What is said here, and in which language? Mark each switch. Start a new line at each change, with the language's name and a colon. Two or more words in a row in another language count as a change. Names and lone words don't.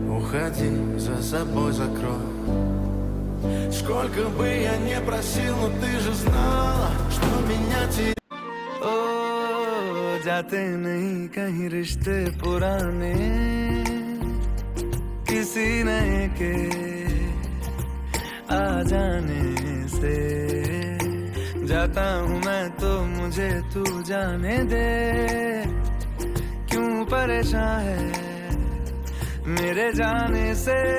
Russian: уходи, за собой закрой. Сколько бы я не просил, но ты же знала, что меня теряет.
Hindi: ओ जाते नहीं कहीं रिश्ते पुराने किसी नए के आ जाने से। जाता हूँ मैं तो मुझे तू जाने दे, क्यों परेशान है मेरे जाने से।